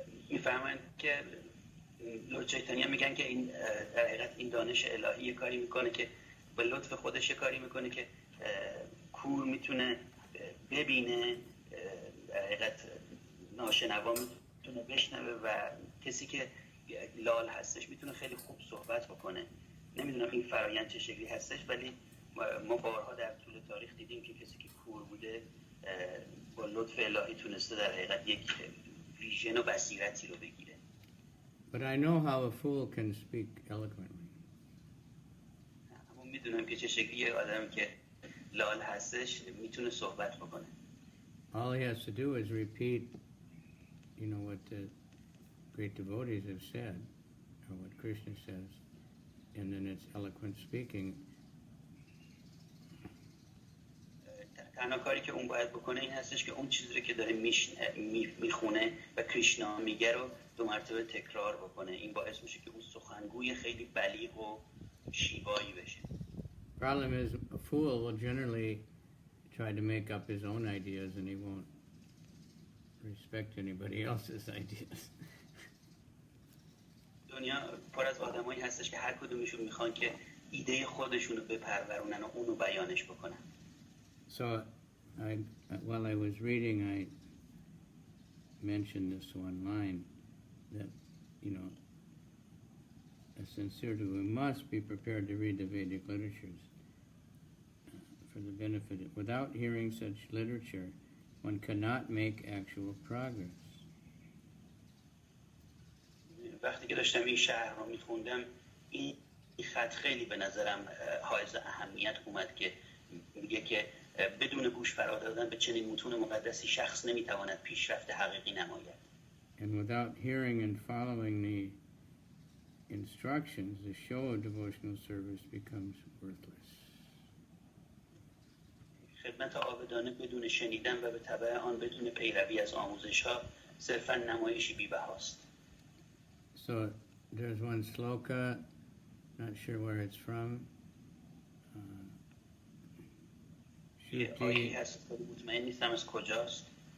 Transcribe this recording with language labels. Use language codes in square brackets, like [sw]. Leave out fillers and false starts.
[fa] میفهمن که لورد چیتانیا میگن که این در حقیقت این دانش الهی یه کاری میکنه که به لطف خودش کاری میکنه که کور میتونه ببینه، در حقیقت ناشنوا میتونه بشنوه و کسی که لال هستش میتونه خیلی خوب صحبت بکنه. نمیدونم این فرایند چه شکلی هستش، ولی ما بارها در طول تاریخ دیدیم که کسی که کور بوده با لطف الهی تونسته در حقیقت یک ویژن و بصیرتی رو بگیره. [en] But I know how a fool can speak eloquently. [fa] اما میدونم که چه شکلی یک آدمی که لال هستش میتونه صحبت بکنه. [en] All he has to do is repeat, what the great devotees have said, or what Krishna says, and then it's eloquent speaking. [fa] تنها کاری که اون باید بکنه این هستش که اون چیزی رو که داره میخونه و کریشنا میگه رو 2 مرتبه تکرار بکنه. این باعث میشه که اون سخنگوی خیلی بلیغ و شیوایی بشه. [en] Problem is, a fool will generally try to make up his own ideas, and he won't respect anybody else's ideas. [fa] دنیا پر از آدمایی هستش که هر کدومشون میخوان که ایده خودشون رو بپرورونن و اونو بیانش بکنن. [en] So, while I was reading, I mentioned this one line that, a sincere devotee must be prepared to read the Vedic literatures for the benefit. Without hearing such literature, one cannot make actual progress. [fa] وقتی که داشتم این شرح رو میخوندم، این خط خیلی به نظرم حائز اهمیت اومد که میگه که بدون گوش فرا دادن به چنین متون مقدسی شخص نمیتواند پیشرفت حقیقی نماید. [en] And without hearing and following the instructions, the show of devotional service becomes worthless. [fa] خدمت عابدانه بدون شنیدن و به تبع آن بدون پیروی از آموزش‌ها صرفاً نمایشی بی‌بهاست. [en] So there's one sloka, not sure where it's from. [fa] آیه هست مطمئن نیستم از کجاست.